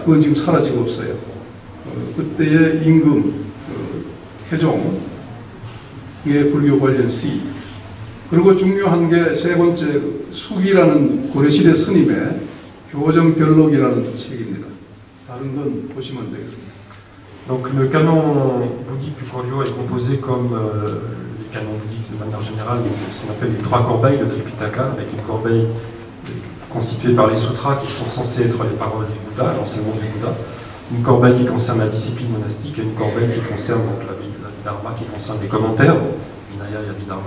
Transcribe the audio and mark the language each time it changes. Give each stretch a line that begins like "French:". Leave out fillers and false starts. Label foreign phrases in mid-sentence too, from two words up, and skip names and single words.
Korean: 그건 지금 사라지고 없어요. 그때의 임금, 태종의 불교 관련 시, 그리고 중요한 게 세 번째 숙이라는 고려시대 스님의 교정별록이라는 책입니다. 다른 건 보시면 되겠습니다.
French: Donc le canon bouddhique du Koryo est composé comme les canons bouddhiques de manière générale, ce qu'on appelle les 3 corbeilles, le Tripitaka, avec une corbeille constituée par les sutras qui sont censés être les paroles du Bouddha, l'enseignement du Bouddha, une corbeille qui concerne la discipline monastique et une corbeille qui concerne donc, la Abhidharma, qui concerne les commentaires, Vinaya et Abhidharma.